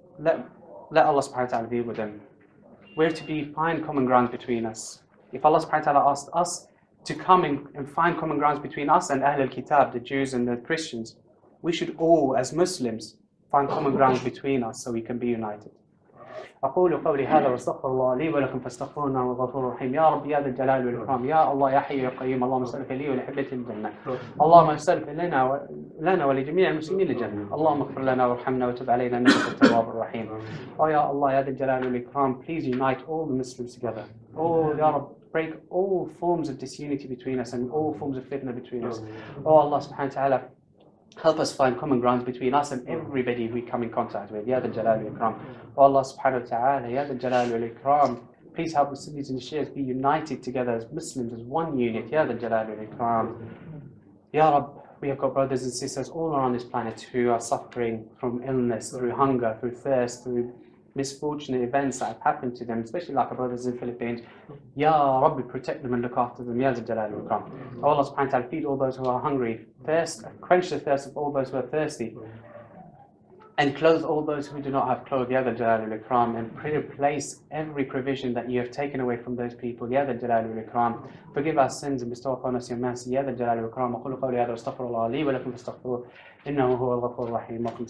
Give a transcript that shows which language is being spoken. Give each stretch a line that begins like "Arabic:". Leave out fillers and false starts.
English: Let Allah subhanahu wa ta'ala deal with them. We're to find common ground between us. If Allah subhanahu wa ta'ala asked us to come and find common grounds between us and Ahl al-Kitab, the Jews and the Christians, we should all, as Muslims, find common grounds between us so we can be united.
Arabic: أقول قولي هذا واستغفر الله لي ولكم فاستغفروه إنه هو الغفور الرحيم. يا رب يا ذا الجلال والإكرام، يا الله يا حي يا قيوم، اللهم اسألك لي ولحبتي الجنة، اللهم اسألك لنا ولجميع المسلمين الجنة، اللهم اغفر لنا وارحمنا وتب علينا إنك أنت التواب الرحيم.
English: Oh ya Allah, ya
Arabic: ذا الجلال والإكرام,
English: please unite all the Muslims together. Oh ya Rab, break all forms of disunity between us and all forms of fitna between us. Oh Allah subhanahu wa ta'ala, help us find common grounds between us and everybody we come in contact with. Ya Dhal Jalal wal Ikram. Oh Allah subhanahu wa ta'ala, Ya Dhal Jalal wal Ikram. Please help the Sunnis and the Shias be united together as Muslims, as one unit. Ya Dhal Jalal wal Ikram. Ya Rab, we have got brothers and sisters all around this planet who are suffering from illness, through hunger, through thirst, through misfortunate events that have happened to them, especially like our brothers in the Philippines. Ya Rabbi, protect them and look after them. Ya Dhal Jalal wal Ikram. Oh Allah subhanahu wa ta'ala, feed all those who are hungry, quench the thirst of all those who are thirsty, and clothe all those who do not have clothes. Ya Dhal Jalal wal Ikram, and replace every provision that you have taken away from those people. Ya Dhal Jalal wal Ikram. Forgive our sins and bestow upon us your mercy.
Arabic: Ya Dhal Jalal wal Ikram. أقول قولي هذا واستغفر الله لي ولكم فاستغفروه إنه هو الغفور الرحيم.